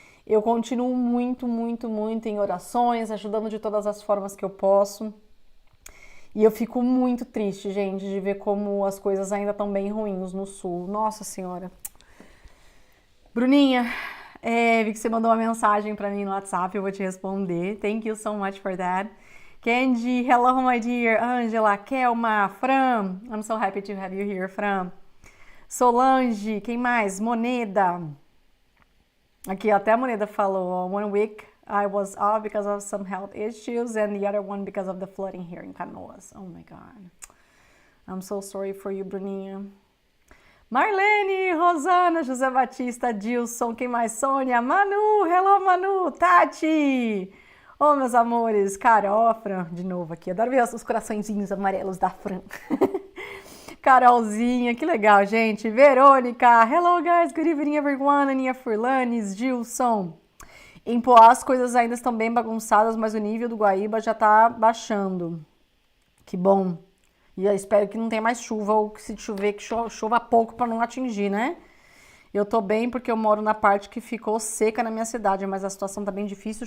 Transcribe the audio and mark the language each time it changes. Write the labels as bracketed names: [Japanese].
[Portuguese] Eu continuo muito em orações, ajudando de todas as formas que eu posso. E eu fico muito triste, gente, de ver como as coisas ainda estão bem ruins no sul. Nossa senhora. Bruninha, vi que você mandou uma mensagem para mim no WhatsApp, eu vou te responder. [English] Thank you so much for that. Candy, hello my dear. Angela, Kelma, Fran. I'm so happy to have you here, Fran. [Portuguese] Solange, quem mais? [English] Moneda. [Portuguese] Aqui, até a Moneda falou, [English] 1 week I was off because of some health issues and the other one because of the flooding here in Canoas. Oh my God. I'm so sorry for you, Bruninha. [Portuguese] Marlene, Rosana, José Batista, Dilson, quem mais? [English] Sônia, Manu, hello Manu, Tati. [Portuguese] Oh, meus amores, Carol, Fran, de novo aqui. Adoro ver os coraçõezinhos amarelos da Fran. Carolzinha, que legal, gente. [English] Verônica, hello guys, good evening everyone. Aninha Furlanes, Gilson. [Portuguese] Em Poá as coisas ainda estão bem bagunçadas, mas o nível do Guaíba já tá baixando. Que bom. E eu espero que não tenha mais chuva, ou que se chover, que chova pouco para não atingir, né? Eu tô bem porque eu moro na parte que ficou seca na minha cidade, mas a situação tá bem difícil.